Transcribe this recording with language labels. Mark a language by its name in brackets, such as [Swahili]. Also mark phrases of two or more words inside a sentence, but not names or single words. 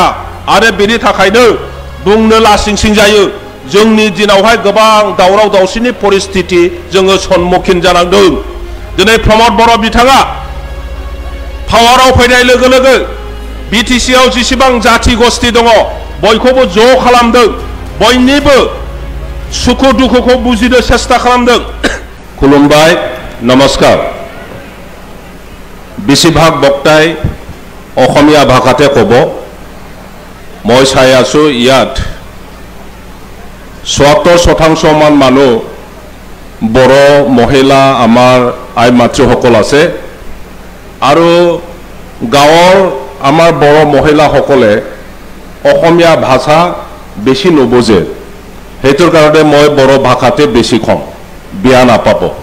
[Bodo] आरो बेनि थाखायनो बुंनो लासिंसिं जायो जोंनि दिनावहाय गोबां दावराव दावसिनि परिस्थिति जोङो सन्मुखीन जानांदों दिनै प्रमद बर' बिथाङा पावाराव फैनाय लोगो लोगो BTC-आव जेसेबां जाथि गस्थि दङ बयखौबो ज' खालामदों बयनिबो सुखु दुखुखौ बुजिनो सेस्ता खालामदों खुलुमबाय नमस्कार बेसिभाग बक्ताय [Assamese] অসমীয়া ভাষাতে কব মই চাই আছো ইয়াত ৭৭% মান মানুহ বড় মহিলা আমাৰ আই মাতৃসকল আছে আৰু গাঁৱৰ আমাৰ বড় মহিলাসকলে অসমীয়া ভাষা বেছি নবুজে হেতুৰ কাৰণে মই বড় ভাষাতে বেছি কম বিয়া নাপাব